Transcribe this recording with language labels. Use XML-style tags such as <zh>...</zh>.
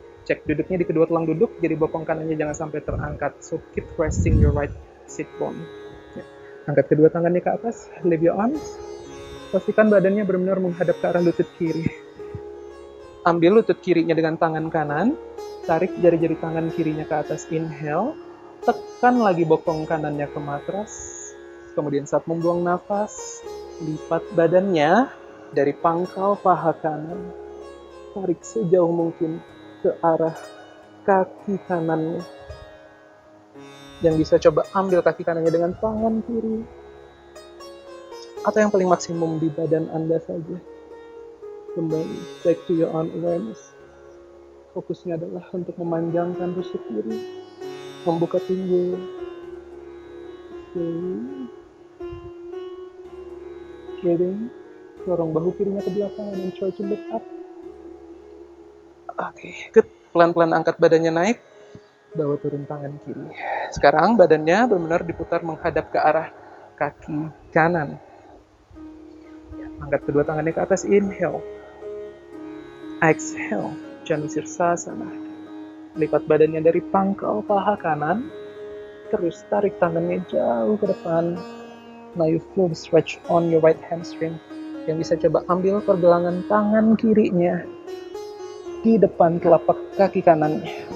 <id>Cek duduknya di kedua tulang duduk, jadi bokong kanannya jangan sampai terangkat.</id> <en>So keep resting your right sit bone.</en> <id>Ya. Angkat kedua tangannya ke atas,</id> <en>lift your arms.</en> <id>Pastikan badannya benar-benar menghadap ke arah lutut kiri. Ambil lutut kirinya dengan tangan kanan, tarik jari-jari tangan kirinya ke atas, inhale. Tekan lagi bokong kanannya ke matras. Kemudian saat membuang nafas, lipat badannya, Dari pangkal paha kanan, tarik sejauh mungkin ke arah kaki kanannya. Yang bisa coba ambil kaki kanannya dengan tangan kiri. Atau yang paling maksimum di badan Anda saja.</id> <en>Kembali, back to your own awareness.</en> <id>Fokusnya adalah untuk memanjangkan rusuk kiri, membuka pinggul. Kidding. Dorong bahu kirinya ke belakang dan</id> <en>try to lift up.</en> <id>Oke, good. Pelan-pelan angkat badannya naik. Bawa turun tangan kiri. Sekarang badannya benar-benar diputar menghadap ke arah kaki kanan. Angkat kedua tangannya ke atas. Inhale. Exhale. Janu Sirsasana. Lipat badannya dari pangkal paha kanan. Terus tarik tangannya jauh ke depan.</id> <en>Now you feel the stretch on your right hamstring.</en> <id>Yang bisa coba ambil pergelangan tangan kirinya di depan telapak kaki kanannya.</id>